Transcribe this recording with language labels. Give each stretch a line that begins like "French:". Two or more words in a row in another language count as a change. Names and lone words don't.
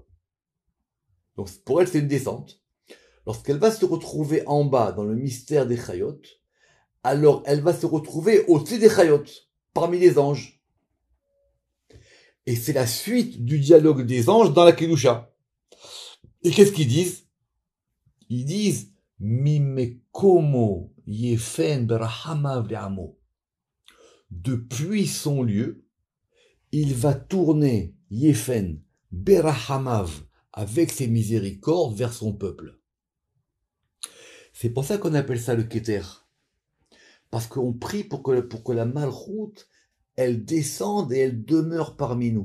French: Donc pour elle, c'est une descente. Lorsqu'elle va se retrouver en bas dans le mystère des chayot, alors elle va se retrouver au-dessus des chayot, parmi les anges. Et c'est la suite du dialogue des anges dans la Kedusha. Et qu'est-ce qu'ils disent? Ils disent
Hebrew: ממקומו יפן ברחמיו לעמו.
French: Depuis son lieu, il va tourner
Hebrew: יפן ברחמיו
French: avec ses miséricordes vers son peuple. C'est pour ça qu'on appelle ça le Keter. Parce qu'on prie pour que la Malchoute, elle descende et elle demeure parmi nous.